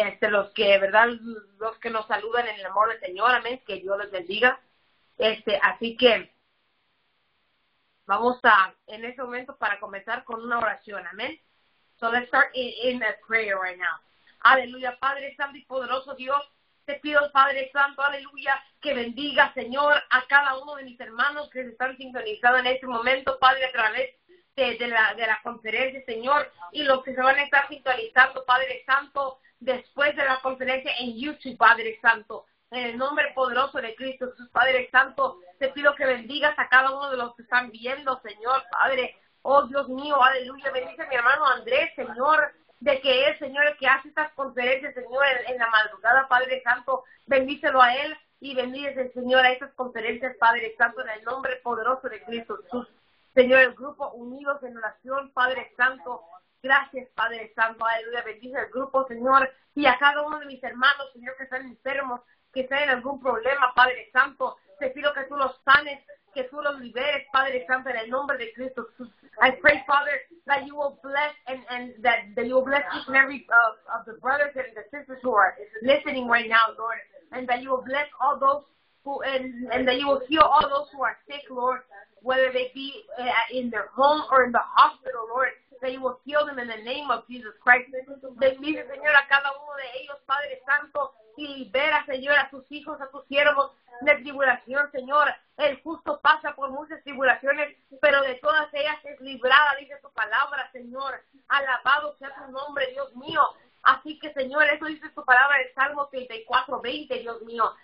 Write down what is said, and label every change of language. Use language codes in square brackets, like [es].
[es] Los que, ¿verdad? Los que nos saludan en el amor del Señor, amén. Que Dios los bendiga. Así que vamos en ese momento para comenzar con una oración, amén. [en] So let's start in a prayer right now. [es] Aleluya, Padre Santo y poderoso Dios, te pido, Padre Santo, aleluya, que bendiga, Señor, a cada uno de mis hermanos que se están sintonizando en este momento, Padre, a través de la conferencia, Señor, y los que se van a estar sintonizando, Padre Santo, después de la conferencia en YouTube, Padre Santo. En el nombre poderoso de Cristo Jesús, Padre Santo, te pido que bendigas a cada uno de los que están viendo, Señor, Padre. Oh, Dios mío, aleluya. Bendice a mi hermano Andrés, Señor, de que es, Señor, el que hace estas conferencias, Señor, en la madrugada, Padre Santo. Bendícelo a él y bendice, Señor, a estas conferencias, Padre Santo, en el nombre poderoso de Cristo Jesús. Señor, el grupo Unidos en Oración, Padre Santo. Gracias, Padre Santo, aleluya. Bendice al grupo, Señor, y a cada uno de mis hermanos, Señor, que están enfermos, que están en algún problema, Padre Santo. Te pido que tú los sanes, que tú los liberes, Padre Santo, en el nombre de Cristo Jesús. [en] I pray, Father, that you will bless and that you will bless each and every of the brothers and the sisters who are listening right now, Lord, and that you will bless all those who and that you will heal all those who are sick, Lord, whether they be in their home or in the hospital, Lord. That you will heal them in the name of Jesus Christ. [es] Bendice, Señor, a cada uno de ellos, Padre Santo, y libera, Señor, a tus hijos, a tus siervos de tribulación, Señor. El justo pasa por muchas tribulaciones, pero de todas ellas es librada, dice tu palabra, Señor. Alabado sea tu nombre, Dios mío. Así que, Señor, eso dice tu palabra en Salmo 34:20, Dios mío.